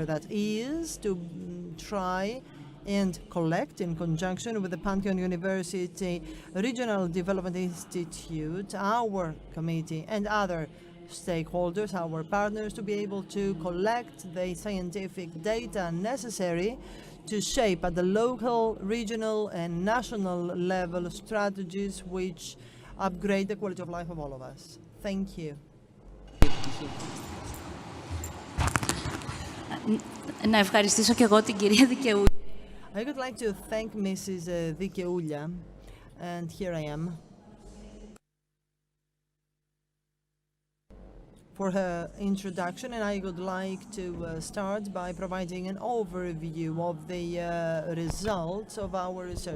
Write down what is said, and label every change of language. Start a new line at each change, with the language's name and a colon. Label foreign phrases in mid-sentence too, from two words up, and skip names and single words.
English: That is to try and collect in conjunction with the Pantheon University Regional Development Institute, our committee and other stakeholders, our partners, to be able to collect the scientific data necessary to shape at the local, regional and national level strategies which upgrade the quality of life of all of us. Thank you.
Greek: Να ευχαριστήσω και εγώ την κυρία Δικαιούλια.
English: I would like to thank Mrs. Dikeoulia, and here I am, for her introduction, and I would like to start by providing an overview of the results of our research.